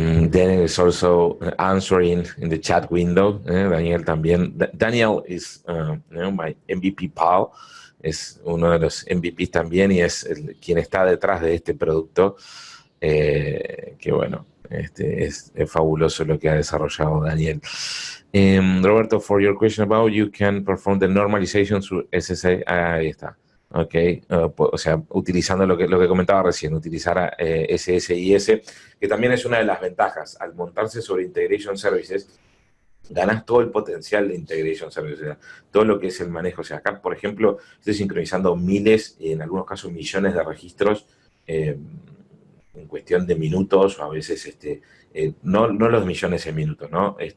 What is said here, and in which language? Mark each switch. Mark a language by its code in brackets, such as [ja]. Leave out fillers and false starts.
[en] Daniel is also answering in the chat window. Daniel [es] también. [en] Daniel is my MVP pal. [es] Es uno de los MVPs también y es quien está detrás de este producto. Que bueno, es fabuloso lo que ha desarrollado Daniel. [en] Roberto, for your question about you can perform the normalization through SSIS. [es] Ahí está. Ok, o sea, utilizando lo que comentaba recién, utilizar SSIS, que también es una de las ventajas. Al montarse sobre Integration Services, ganas todo el potencial de Integration Services, o sea, todo lo que es el manejo. O sea, acá, por ejemplo, estoy sincronizando miles, en algunos casos millones de registros en cuestión de minutos, o a veces, no los millones en minutos, ¿no?